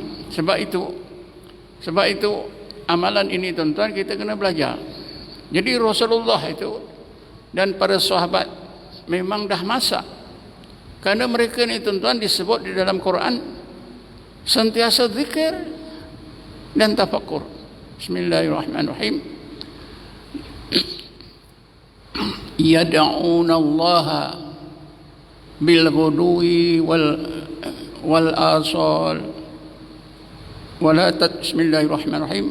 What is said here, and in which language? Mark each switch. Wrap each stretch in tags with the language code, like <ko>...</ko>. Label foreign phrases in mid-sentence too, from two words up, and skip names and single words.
<ms>Sebab itu amalan ini tuan-tuan kita kena belajar. Jadi Rasulullah itu dan para sahabat memang dah masak, karena mereka ni tuan-tuan disebut di dalam Quran sentiasa zikir dan tafakkur.</ms> <ar>بسم الله الرحمن الرحيم. يدعون الله بالغدو والآصال بسم الله الرحمن الرحيم.</ar>